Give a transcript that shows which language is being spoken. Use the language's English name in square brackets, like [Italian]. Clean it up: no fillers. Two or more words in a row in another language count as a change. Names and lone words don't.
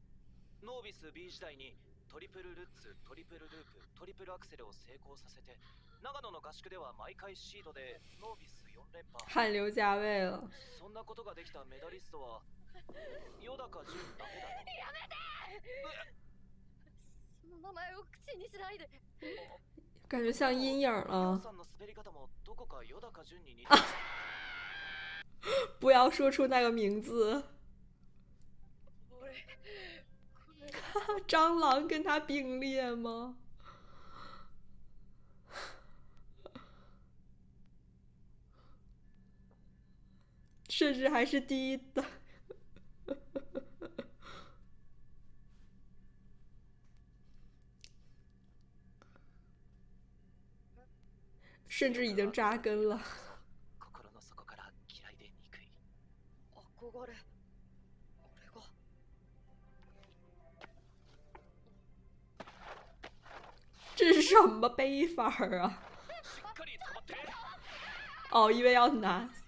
[Japanese] ノービス B 時代にトリプルルッツ、トリプルループ、トリプルアクセルを成功させて、長野の合宿では毎回シードでノービス4連覇。 [Chinese] 汗流浃背了。 [Japanese] そんなことができたメダリストは与高潤だけだよ。やめて。その名前を口にしないで。 [Chinese] 感觉像阴影了。 [Japanese] さんの滑り方もどこか与高潤に似てる。 [Chinese] 不要说出那个名字。蟑螂跟他并列吗？甚至还是第一的。甚至已经扎根了。 [Japanese] 心の底から嫌いで憎い。憧れ。俺が。 [Chinese] 这是什么背法啊？哦，因为要拿。